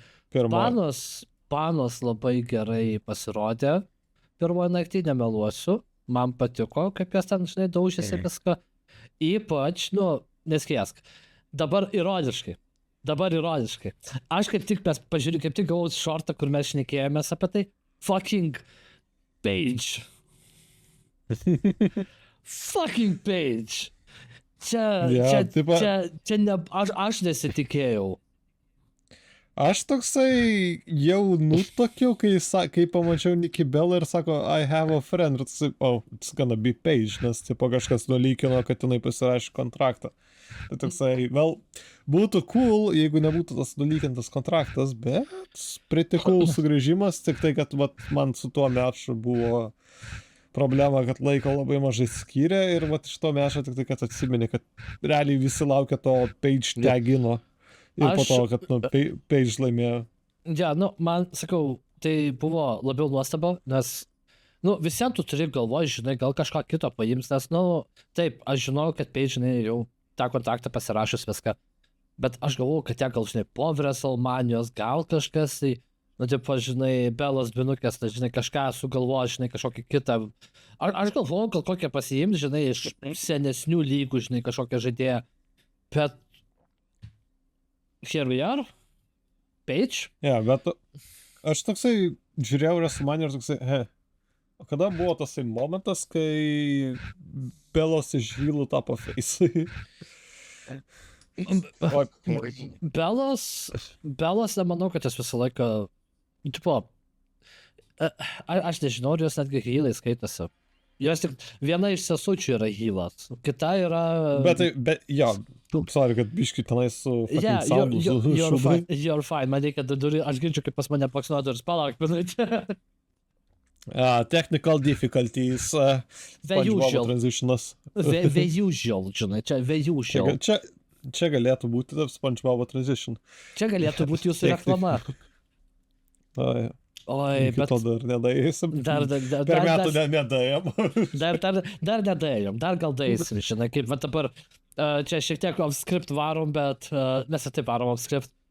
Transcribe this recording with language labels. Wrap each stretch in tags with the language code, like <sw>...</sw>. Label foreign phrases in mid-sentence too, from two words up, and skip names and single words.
<lt>Panos labai gerai pasirodė, pirmoji naktį, nemeluosiu, man patiko, kaip jas ten, žinai, daužėsi viską, ypač, nu, neskėsk, dabar ironiškai, aš kaip tik gavau šortą, kur mes šnekėjomės apie tai, fucking Paige.</lt> <en>Fucking Paige.</en> <lt>Čia ne, aš nesitikėjau. Aš toksai jau nutokiau, kai pamačiau Nikki Bella ir sako,</lt> <en>I have a friend, ir it's gonna be Paige,</en> <lt>nes tipo kažkas nulykino, kad jinai pasirašė kontraktą. Tai toksai, būtų cool, jeigu nebūtų tas nulykintas kontraktas, bet</lt> <en>pretty cool</en> <lt>sugrįžimas, tik tai, kad man su tuo meču buvo problema, kad laiko labai mažai skyrė ir iš to mečo tik tai, kad atsimeni, kad realiai visi laukia to Paige tagino. Ir po to, kad Paige laimėjo. Ja, nu, man, sakau, tai buvo labiau nuostaba, nes, nu, visiems tu turi galvoj, žinai, gal kažką kito paims, nes, nu, taip, aš žinau, kad Paige, žinai, jau tą kontraktą pasirašus viską, bet aš galvoju, kad ją gal, žinai, po WrestleManios, gal kažkas, tai, nu, tipo, žinai, Belos binukės, tai, žinai, kažką sugalvoja, žinai, kažkokį kitą. Aš galvoju, gal kokią pasiims, žinai, iš senesnių lygų, žinai, kažkokią žaidėją, bet</lt> <en>here we are,</en> <lt>Paige. Ja, bet aš toksai žiūrėjau WrestleMania ir toksai, o kada buvo tasai momentas, kai Belos iš hylų tapo face? Belos, nemanau, kad jis visą laiką, tipo, aš nežinau, ar jos netgi hylai skaitasi. Jos tik viena iš sesučių yra hylas, kita yra... Bet jo, sorry, kad biški tenais su fucking soundu šudai.</lt> <en>You're fine,</en> <lt>man reikia durį, aš girdžiu, kaip pas mane paksnuoja duris, palauk, minutę.</lt> <en>Technical difficulties, SpongeBob transitionas. The usual,</en> <lt>žinai, čia</lt> <en>the usual.</en> <lt>Čia galėtų būti SpongeBob transition. Čia galėtų būti jūsų reklama. Oi, bet... to dar nedaėsim. Per metų nedaėjom. Dar nedaėjom, dar gal daėsim, žinai, kaip, va dabar, čia šiek tiek off-script varom, bet mes ir taip varom off-script.</lt>